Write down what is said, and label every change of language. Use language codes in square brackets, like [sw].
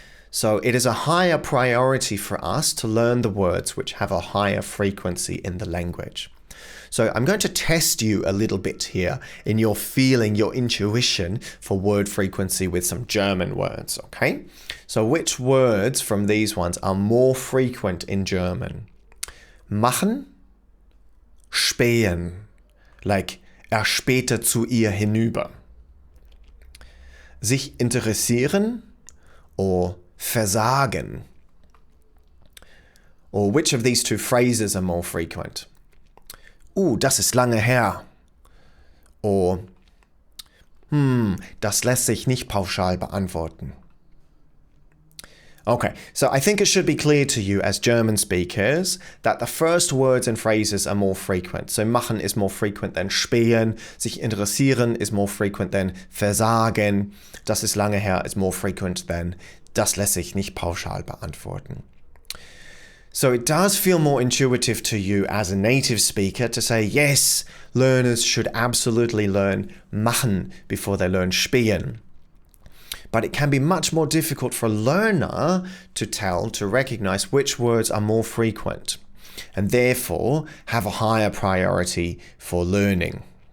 [en] So it is a higher priority for us to learn the words which have a higher frequency in the language. So I'm going to test you a little bit here in your feeling, your intuition for word frequency with some German words, okay? So which words from these ones are more frequent in German? [de] Machen, spähen, like spähte zu ihr hinüber. Sich interessieren or versagen. [en] Or which of these two phrases are more frequent? [de] Das ist lange her. Or, das lässt sich nicht pauschal beantworten. [en] Okay, so I think it should be clear to you as German speakers that the first words and phrases are more frequent. So machen is more frequent than spähen, sich interessieren is more frequent than versagen, [de] das ist lange her [en] is more frequent than [de] das lässt sich nicht pauschal beantworten. [en] So it does feel more intuitive to you as a native speaker to say, yes, learners should absolutely learn machen before they learn spähen. But it can be much more difficult for a learner to recognize which words are more frequent and therefore have a higher priority for learning.